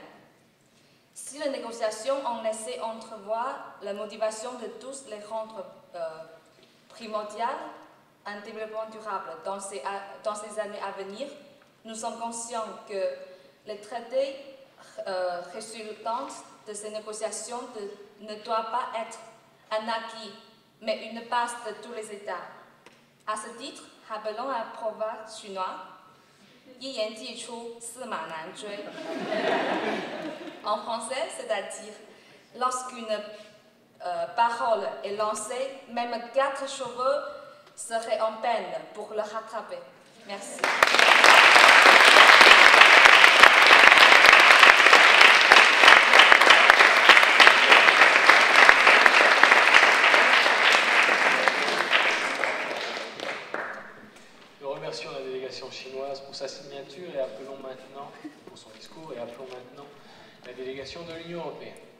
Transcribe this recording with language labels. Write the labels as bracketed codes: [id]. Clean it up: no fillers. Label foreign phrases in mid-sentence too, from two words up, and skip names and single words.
[fr] Si les négociations ont laissé entrevoir la motivation de tous les rendre primordiales, un développement durable dans ces années à venir, nous sommes conscients que les traités résultants de ces négociations ne doivent pas être un acquis, mais une base de tous les États. À ce titre, rappelons un proverbe chinois, [zh] 一言既出，驷马难追. [fr] En français, c'est-à-dire, lorsqu'une parole est lancée, même 4 chevaux seraient en peine pour le rattraper. Merci. Nous remercions la délégation chinoise pour sa signature et appelons maintenant, pour son discours, et appelons maintenant la délégation de l'Union européenne.